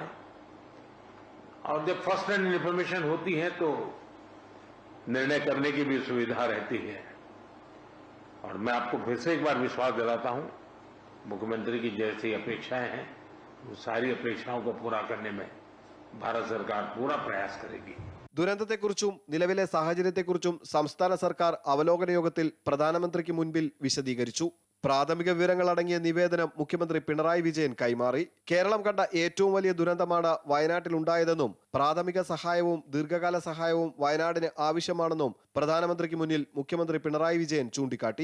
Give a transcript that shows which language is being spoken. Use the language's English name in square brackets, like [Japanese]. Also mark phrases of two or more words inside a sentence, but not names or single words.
[Hindi] और जब [English] first hand information [Hindi] होती है तो निर्णय करने की भी सुविधा रहती है। और मैं आपको फिर से एक बार विश्वास दिलाता हूं, मुख्यमंत्री की जैसी अपेक्षाएं हैं, वो सारी अपेक्षाओं को पूरा करने में भारत सरकार पूरा प्रयास करेगी। [Malayalam] ദുരന്തത്തെക്കുറിച്ചും നിലവിലെ സാഹചര്യത്തെക്കുറിച്ചും സംസ്ഥാന സർക്കാർ അവലോകന യോഗത്തിൽ പ്രധാനമന്ത്രിക്ക് മുൻപിൽ വിശദീകരിച്ചു. പ്രാഥമിക വിവരങ്ങൾ അടങ്ങിയ നിവേദനം മുഖ്യമന്ത്രി പിണറായി വിജയൻ കൈമാറി. കേരളം കണ്ട ഏറ്റവും വലിയ ദുരന്തമാണ് വയനാട്ടിലുണ്ടായതെന്നും പ്രാഥമിക സഹായവും ദീർഘകാല സഹായവും വയനാടിന് ആവശ്യമാണെന്നും പ്രധാനമന്ത്രിക്ക് മുന്നിൽ മുഖ്യമന്ത്രി പിണറായി വിജയൻ ചൂണ്ടിക്കാട്ടി.